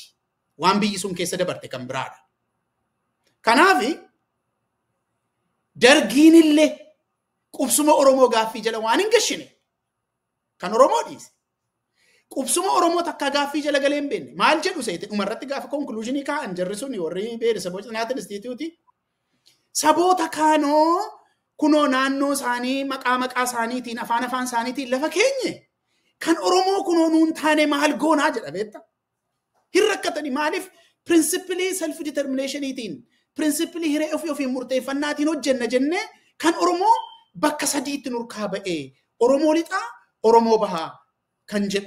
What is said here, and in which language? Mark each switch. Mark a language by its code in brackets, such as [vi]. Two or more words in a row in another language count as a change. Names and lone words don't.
[om] Waan biyyi sun keessa dabarte kan biraadha. Kanaaf dargiin illee qubsuma Oromoo gaaffii jala waan hin gashine kan Oromoo dhiise. Qubsuma Oromoo takka gaaffii jala galee hin beekne. Maal jedhu seete dhumarratti gaafa konkuluuzinii kaa'an jarri sun warri ብሔረሰቦች ጥናት ኢንስቲትዩት saboota kaanoo kunoo naannoo isaanii maqaa isaaniitiin afaan isaaniitiin lafa keenye kan Oromoo kunoo nuun taane maal goonaa jedha beekta. Hin rakkatani maaliif [en] principally self determination'iitiin [om] principally hiree ofii murteeffannaatiin hojjenna jennee kan Oromoo bakka sadiitti nurkaa ba'ee Oromoo lixaa Oromoo bahaa kan jedhu.